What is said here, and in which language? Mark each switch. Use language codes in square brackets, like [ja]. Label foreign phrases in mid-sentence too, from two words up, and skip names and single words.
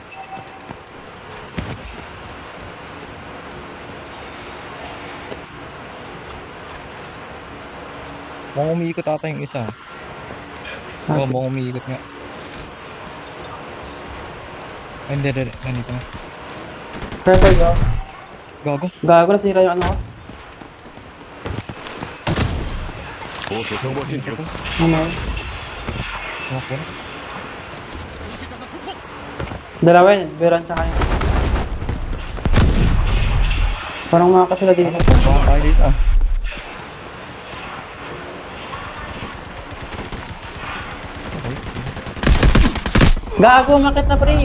[tl] Mukhang umiikot ata yung isa. Oo, mukhang umiikot nga. Ay, hindi. Nandito na. [en] Purple go. [tl] Gago. Gago, nasira yung ano ko. [zh] 部署声波陷阱， [tl] Ano? Tumakbo na. Dalawa yun, Veron tsaka yun. Parang mga sila dito. Baka tayo dito ah. Gago, makit na pre.